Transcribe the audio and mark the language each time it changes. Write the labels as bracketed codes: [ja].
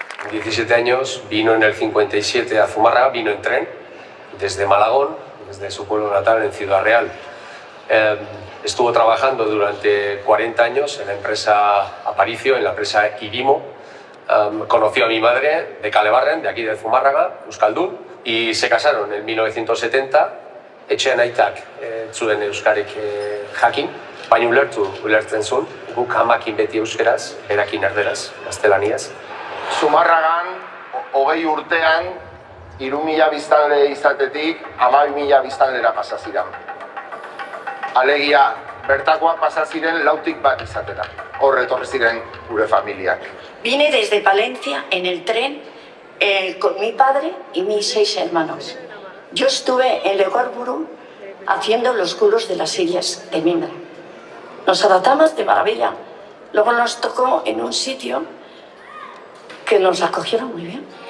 [es] 17 años, vino en el 57 a Zumárraga, vino en tren, desde Malagón, desde su pueblo natal en Ciudad Real. Estuvo trabajando durante 40 años en la empresa Aparicio, en la empresa Irimo. Conoció a mi madre de Kalebarren, de aquí de Zumárraga, Euskaldun, y se casaron en 1970. [eu] Etxean aitak zuen euskarik jakin, baina ulertzen zuen, guk amakin beti euskeraz, berakin erderaz, gaztelaniaz. Zumarragan, 20 urtean, 3.000 biztanle izatetik, 12.000 biztanlera pasa ziren. Alegia, bertakoak pasa ziren 4tik bat izatera. Hor etorri ziren gure familiak. [es] Vine desde Palencia en el tren con mi padre y mis 6 hermanos. Yo estuve en Legorburu haciendo los culos de las sillas de mimbre. Nos adaptamos de maravilla. Luego nos tocó en un sitio que nos acogieron muy bien.